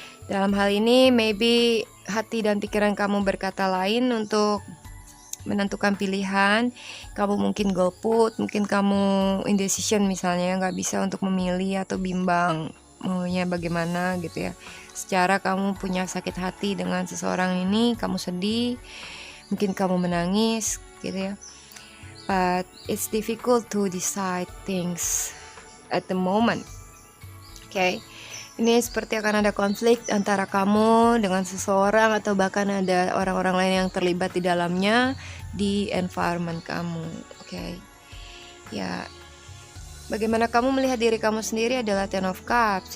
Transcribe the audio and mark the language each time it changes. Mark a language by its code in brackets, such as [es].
[id] Dalam hal ini [en] maybe [id] hati dan pikiran kamu berkata lain untuk menentukan pilihan. Kamu mungkin golput, mungkin kamu indecision misalnya, nggak bisa untuk memilih atau bimbang maunya bagaimana gitu ya. Secara kamu punya sakit hati dengan seseorang ini, kamu sedih, mungkin kamu menangis gitu ya. [en] But it's difficult to decide things at the moment. [id] Okay, ini seperti akan ada konflik antara kamu dengan seseorang atau bahkan ada orang-orang lain yang terlibat di dalamnya di environment kamu. Okay, ya. Bagaimana kamu melihat diri kamu sendiri adalah Ten of Cups.